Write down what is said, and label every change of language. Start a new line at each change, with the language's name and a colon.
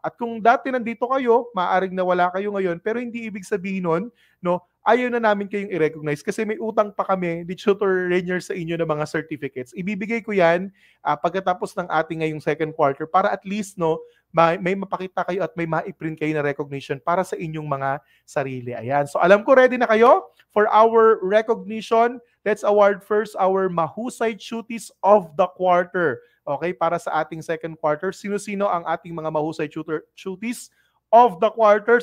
Filipino: At kung dati nandito kayo, maaaring nawala kayo ngayon, pero hindi ibig sabihin nun, no, ayaw na namin kayong i-recognize kasi may utang pa kami ni Tutor Rainier sa inyo ng mga certificates. Ibibigay ko yan pagkatapos ng ating ngayong second quarter para at least, no, may mapakita kayo at may ma-print kayo na recognition para sa inyong mga sarili. Ayan. So alam ko ready na kayo
English: for our recognition. Let's award first our Mahusay Tuties of the Quarter.
Filipino: Okay, para sa ating second quarter. Sino-sino ang ating mga Mahusay Tuties of the quarter?